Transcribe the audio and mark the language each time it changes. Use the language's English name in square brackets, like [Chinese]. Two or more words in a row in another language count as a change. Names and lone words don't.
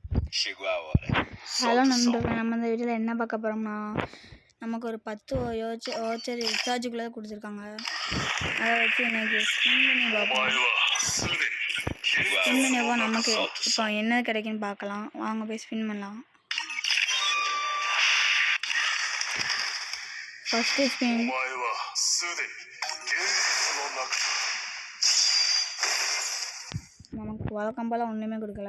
[Portuguese] Chegou a hora. [Tamil] ஹலோ [Portuguese] Solta o som. [Tamil] நண்பர்களே, நம்ம இந்த வீடியோவில் என்ன பார்க்க போகிறோம்னா, நமக்கு ஒரு 10 ஓச்சர் ரீசார்ஜுக்குள்ளே கொடுத்துருக்காங்க. அதை வச்சு இன்னைக்கு ஸ்பின் பண்ணி பார்ப்போம். [Portuguese] Chegou a [Tamil] ஸ்பின் பண்ணி [Portuguese] hora. [Tamil] பார்ப்போம். நமக்கு [Portuguese] Solta o [Tamil] இப்போ [Portuguese] som. [Tamil] என்ன கிடைக்குன்னு பார்க்கலாம். வாங்க போய் ஸ்பின் பண்ணலாம். [English] first spin. [Tamil] நமக்கு வழக்கம் போல் ஒன்றுமே கொடுக்கல.